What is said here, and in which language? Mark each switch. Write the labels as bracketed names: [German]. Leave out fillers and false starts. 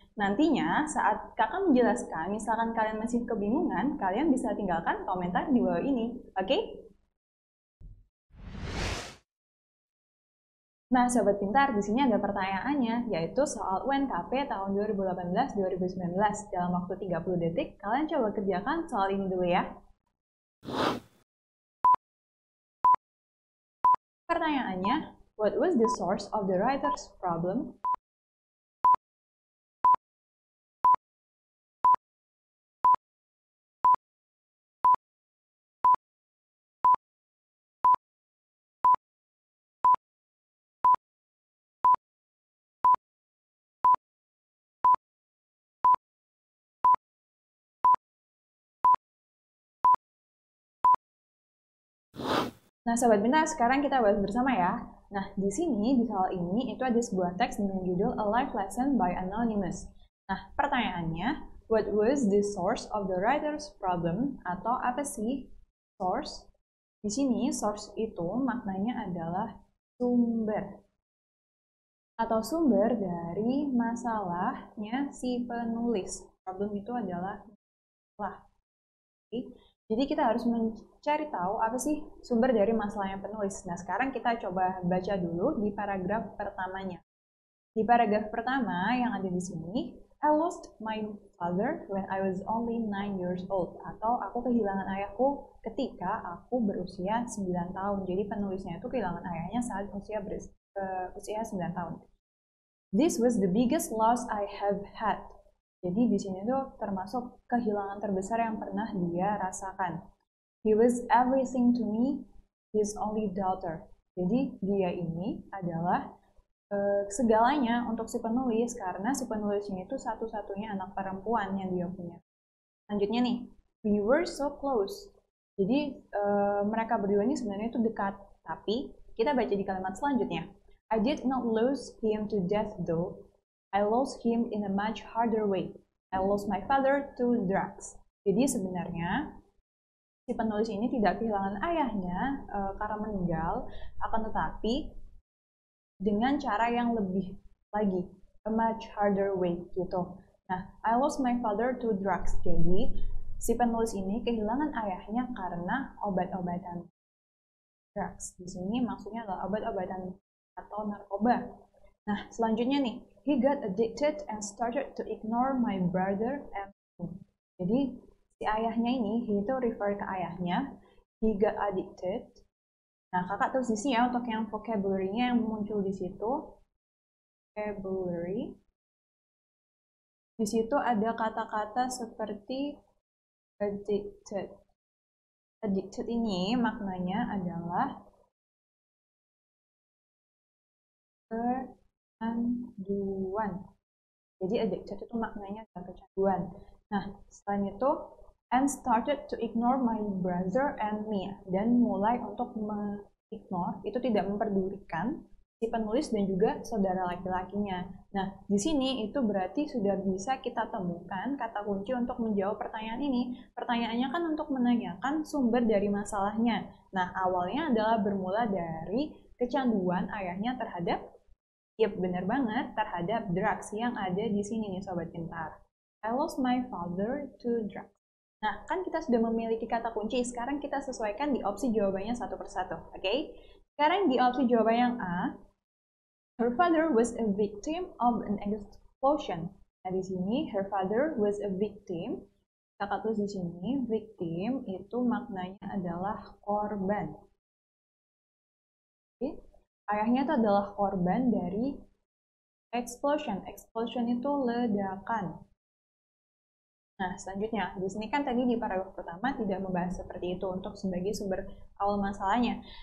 [Indonesian] Nantinya saat kakak menjelaskan, misalkan kalian masih kebingungan, kalian bisa tinggalkan komentar di bawah ini, oke? Nah, Sobat Pintar, di sini ada pertanyaannya, yaitu soal UNKP tahun 2018-2019. Dalam waktu 30 detik, kalian coba kerjakan soal ini dulu ya. Pertanyaannya, [English] what was the source of the writer's problem? [Indonesian] Nah, Sobat Pintar, sekarang kita bahas bersama ya. Nah, di sini, di soal ini, itu ada sebuah teks dengan judul A Life Lesson by Anonymous. Nah, pertanyaannya, [English] what was the source of the writer's problem? [Indonesian] Atau apa sih source? Di sini, source itu maknanya adalah sumber. Atau sumber dari masalahnya si penulis. Problem itu adalah masalah. Jadi kita harus mencari tahu apa sih sumber dari masalahnya penulis. Nah, sekarang kita coba baca dulu di paragraf pertamanya. Di paragraf pertama yang ada di sini, [English] I lost my father when I was only 9 years old. [Indonesian] Atau aku kehilangan ayahku ketika aku berusia 9 tahun. Jadi penulisnya itu kehilangan ayahnya saat usia 9 tahun. [English] This was the biggest loss I have had. [Indonesian] Jadi di sini tuh termasuk kehilangan terbesar yang pernah dia rasakan. [English] He was everything to me, his only daughter. [Indonesian] Jadi dia ini adalah segalanya untuk si penulis karena si penulisnya itu satu-satunya anak perempuan yang dia punya. Selanjutnya nih, [English] we were so close. [Indonesian] Jadi mereka berdua ini sebenarnya itu dekat, tapi kita baca di kalimat selanjutnya. [English] I did not lose him to death though. I lost him in a much harder way. I lost my father to drugs. [Indonesian] Jadi sebenarnya si penulis ini tidak kehilangan ayahnya karena meninggal, akan tetapi dengan cara yang lebih lagi, [English] a much harder way [Indonesian] gitu. [English] Nah, I lost my father to drugs. [Indonesian] Jadi si penulis ini kehilangan ayahnya karena obat-obatan drugs. Di sini maksudnya adalah obat-obatan atau narkoba. Nah, selanjutnya nih, [English] he got addicted and started to ignore my brother and me. [Indonesian] Jadi, si ayahnya ini, he itu refer ke ayahnya, [English] he got addicted. [Indonesian] Nah, kakak tulis di sini ya untuk yang vocabulary-nya yang muncul di situ. Vocabulary. Di situ ada kata-kata seperti addicted. Addicted ini maknanya adalah kecanduan. Jadi addicted itu maknanya adalah kecanduan. Nah, selain itu, [English] and started to ignore my brother and me. [Indonesian] Dan mulai untuk mengignore, itu tidak memperdulikan si penulis dan juga saudara laki-lakinya. Nah, di sini itu berarti sudah bisa kita temukan kata kunci untuk menjawab pertanyaan ini. Pertanyaannya kan untuk menanyakan sumber dari masalahnya. Nah, awalnya adalah bermula dari kecanduan ayahnya terhadap, yep, benar banget, terhadap drugs yang ada di sini nih Sobat Pintar. [English] I lost my father to drugs. [Indonesian] Nah, kan kita sudah memiliki kata kunci, sekarang kita sesuaikan di opsi jawabannya satu persatu, oke? Sekarang di opsi jawaban yang A, [English] her father was a victim of an explosion. [Indonesian] Nah, di sini [English] her father was a victim. [Indonesian] Kakak tulis di sini, victim itu maknanya adalah korban. Oke? Ayahnya itu adalah korban dari explosion. Explosion itu ledakan. Nah, selanjutnya, di sini kan tadi di paragraf pertama tidak membahas seperti itu untuk sebagai sumber awal masalahnya.